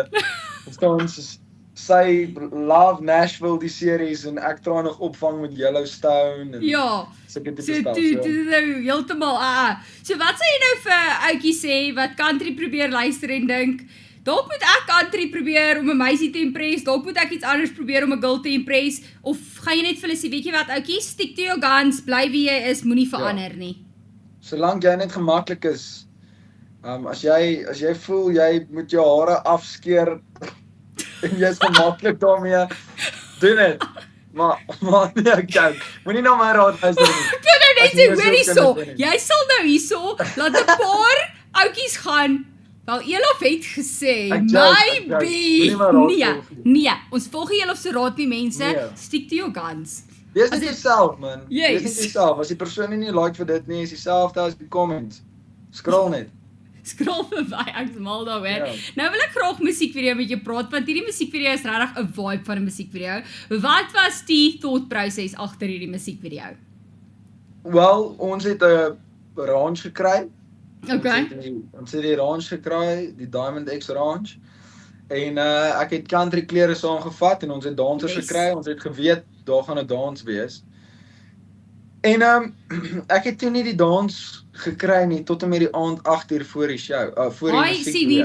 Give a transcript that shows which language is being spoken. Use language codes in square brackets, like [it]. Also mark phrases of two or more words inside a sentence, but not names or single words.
[af] Ons sy [en] love Nashville [af] die series en ek try nog opvang met Yellowstone en [en] sulke tipe stuff. [af] So nou heeltemal So wat sê jy nou vir ouetjie sê wat country probeer luister en dink, dalk moet ek country probeer om 'n meisie te impress, dalk moet ek iets anders probeer om [en] 'n girl te impress, [af] of gaan jy net vir hulle sê, weet jy wat ouetjie, [en] stick to your guns, [af] bly wie jy is, moenie verander nie. Solank jy net gemaklik is. As jy voel jy moet jou hare afskeer en jy is gemaklik daarmee, doen dit. Maar nee, ek dink, moenie nou my raad luister nie. Ek wil nou net sê, hoor hierso, jy sal nou hierso laat 'n paar ouetjies gaan. Wel, Elof het gesê, maybe, nee, ons volg Elof se raad nie, mense, [en] stick to your guns. [af] Wees net jouself, man. Yes. Wees net jouself. As die persoon nie like vir dit nie, is dieselfde as die comments. Scroll net. Scroll verby, ek is mal daaroor. Nou wil ek graag musiekvideo met jou praat, want hierdie musiekvideo is regtig 'n vibe van 'n musiekvideo. Wat was die thought process agter hierdie musiekvideo? Wel, ons het 'n range gekry. Okay. Ons het die range gekry, die Diamond X range. En ek het country klere saamgevat en ons het dansers gekry. Ons het geweet daar gaan 'n dans wees. En ek het toe nie die dans gekry nie tot en met die aand 8:00 voor die show, voor die musiekvideo.